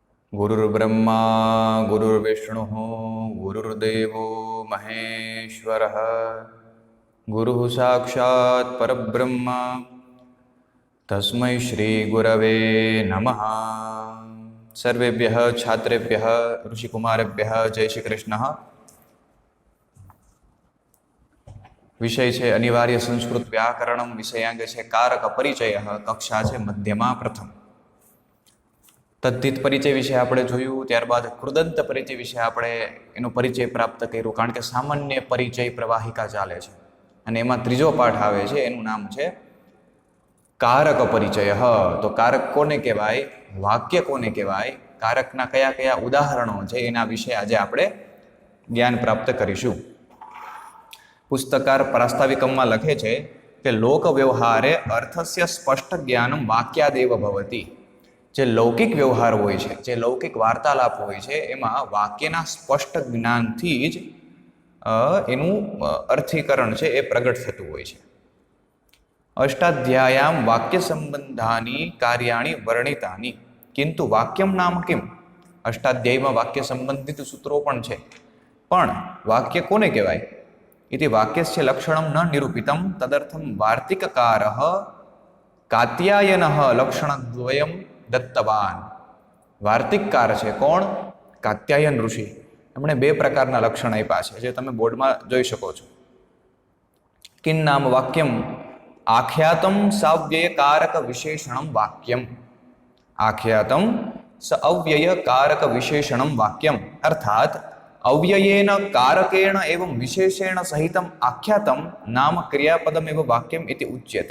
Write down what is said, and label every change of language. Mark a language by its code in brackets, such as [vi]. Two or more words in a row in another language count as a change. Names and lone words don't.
[sa] गुरुर्ब्रह्मा गुरुर्विष्णुः गुरुर्देवो महेश्वरः गुरुः साक्षात् परब्रह्म तस्मै श्रीगुरवे नमः। सर्वेभ्यः छात्रेभ्यः ऋषिकुमारेभ्यः जय श्री कृष्ण। [hi] विषय है अनिवार्य संस्कृत व्याकरण, विषयांग है कारक परिचय, कक्षा है मध्यमा प्रथम। [gu] તદ્ધિત પરિચય વિષય આપણે જોયું, ત્યારબાદ કૃદંત પરિચય વિષય આપણે એનો પરિચય પ્રાપ્ત કર્યો, કારણ કે સામાન્ય પરિચય પ્રવાહિકા ચાલે છે અને એમાં ત્રીજો પાઠ આવે છે, એનું નામ છે કારક પરિચય। તો કારક કોને કહેવાય, વાક્ય કોને કહેવાય, કારકના કયા કયા ઉદાહરણો છે એના વિષય આજ આપણે જ્ઞાન પ્રાપ્ત કરીશું। પુસ્તકાર પ્રાસ્તાવિકમાં લખે છે કે [sa] लोक व्यवहारे अर्थस्य स्पष्ट ज्ञानं वाक्यादेव भवति। [gu] જે લૌકિક વ્યવહાર હોય છે, જે લૌકિક વાર્તાલાપ હોય છે, એમાં વાક્યના સ્પષ્ટ જ્ઞાનથી જ એનું અર્થીકરણ છે એ પ્રગટ થતું હોય છે। [sa] अष्टाध्याय्यां वाक्य संबंधानि कार्याणि वर्णितानि, किंतु वाक्यं नाम किम्? [gu] અષ્ટાધ્યાયીમાં વાક્ય સંબંધિત સૂત્રો પણ છે, પણ વાક્ય કોને કહેવાય [sa] इति वाक्यस्य लक्षणं न निरूपितं, तदर्थं वार्तिककारः कात्यायनः लक्षणद्वयं दत्तवान। [gu] વાર્તિકકાર છે કોણ? કાત્યાયન ઋષિ। એમણે બે પ્રકારના લક્ષણ આપ્યા છે, જે તમે બોર્ડમાં જોઈ શકો છો। [sa] किं नाम वाक्यम? आख्यातं साव्ययकारक विशेषणं वाक्यम। आख्यातं स अव्ययकारक विशेषणं वाक्यम, अर्थात अव्ययेन कारकेण एवं विशेषेण सहितम् आख्यातं नाम क्रियापदमेव वाक्यम इति उच्यते।